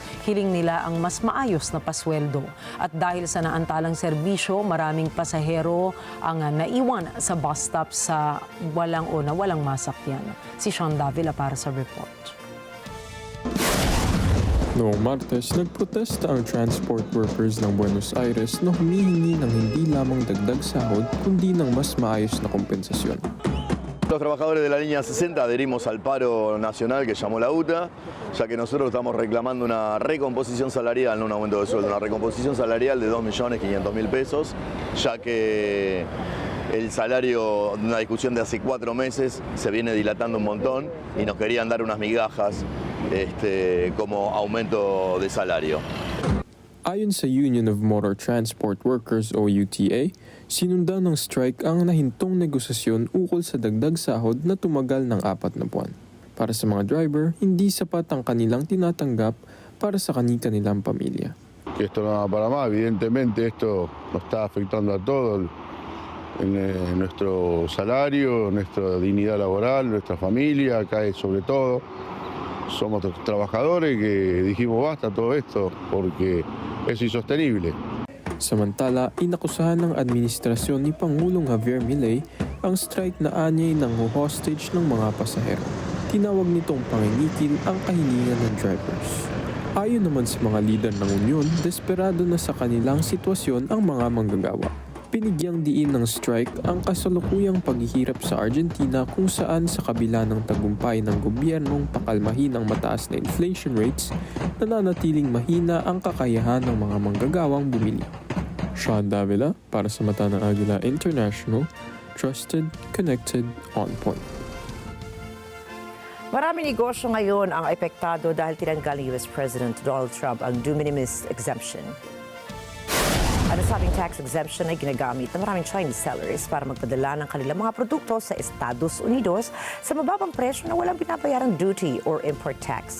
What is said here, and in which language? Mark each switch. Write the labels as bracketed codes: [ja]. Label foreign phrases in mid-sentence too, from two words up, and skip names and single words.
[tl] Hiling nila ang mas maayos na pasweldo. At dahil sa naantalang serbisyo, maraming pasahero ang naiwan sa bus stop sa walang masakyan. Si Sean Davila para sa report. Noong Martes, nagprotesta ang [en] transport workers [tl] ng Buenos Aires na humihingi ng hindi lamang dagdag sahod kundi ng mas maayos na kompensasyon. [es] Los trabajadores de la línea 60 adherimos al paro nacional que llamó la UTA, ya que nosotros estamos reclamando una recomposición salarial, no un aumento de sueldo, una recomposición salarial de 2.500.000 pesos, ya que el salario de una discusión de hace 4 meses se viene dilatando un montón y nos querían dar unas migajas como aumento de salario. [tl] Ayon sa Union of Motor Transport Workers o UTA, sinundan ng strike ang nahintong negosasyon ukol sa dagdag sahod na tumagal ng 4 na buwan. Para sa mga driver, hindi sapat ang kanilang tinatanggap para sa kanilang pamilya. [es] Esto no va para más, evidentemente esto nos está afectando a todos, en nuestro salario, nuestra dignidad laboral, nuestra familia, cae sobre todo. Somos trabajadores que dijimos basta todo esto porque es insostenible. [tl] Samantala, inakusahan ng administrasyon ni Pangulong Javier Milei ang strike na anyay ng hostage ng mga pasahero. Tinawag nitong pangingikil ang kahilingan ng drivers. Ayon naman sa mga lider ng Unyon, desperado na sa kanilang sitwasyon ang mga manggagawa. Pinigyang diin ng strike ang kasalukuyang paghihirap sa Argentina kung saan sa kabila ng tagumpay ng gobyernong pakalmahin ang mataas na [en] inflation rates, [tl] nananatiling mahina ang kakayahan ng mga manggagawang bumili. Sean Davila para sa mata ng Agila International, [en] trusted, connected, on point. [tl] Maraming negosyo ngayon ang epektado dahil tinanggal ni US President Donald Trump ang [la] de minimis [tl] exemption. Ang nasabing [en] tax exemption [tl] ay ginagamit ng maraming [en] Chinese sellers [tl] para magpadala ng kanilang mga produkto sa Estados Unidos sa mababang presyo na walang binabayarang [en] duty or import tax.